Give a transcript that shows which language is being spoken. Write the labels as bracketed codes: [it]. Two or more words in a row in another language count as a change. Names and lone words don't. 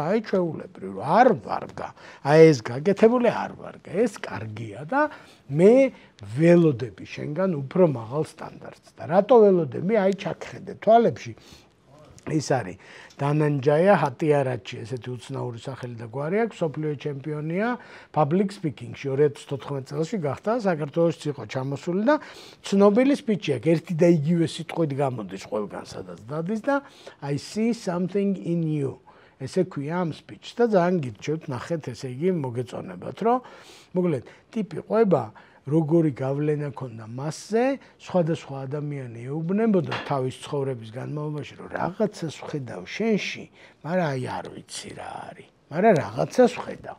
[ka] აი ჩვეულებრივ რომ არ ვარგა აი ეს გაკეთებული არ ვარგა ეს კარგია და მე ველოდები შენგან უფრო მაღალ სტანდარტს და რატო ველოდები აი ჩაგხედე თვალებში ის არის დანანჯაია ჰატიარაჩი, ესეთი უცნაური სახელი და გვარი აქვს, სოფლიო ჩემპიონია [en] public speaking- [ka] ში 2014 წელს გახდა, საქართველოშიც იყო ჩამოსული და ცნობილი სპიჩი აქვს, ერთი და იგივე სიტყვით გამოდის ყველგან სადაც დადის და [en] I see something in you. [ka] ესე ქვია ამ სპიჩს და ძალიან გირჩევთ ნახეთ, ესე იგი მოგეწონებათ, რომ მოკლედ ტიპი ყვება როგორი გავლენა ქონდა მასზე, სხვადასხვა ადამიანი ეუბნებოდა თავის ცხოვრების განმავლობაში, რომ რაღაცას ვხედავ შენში, მაგრამ აი არ ვიცი რა არის, მაგრამ რაღაცას ვხედავ.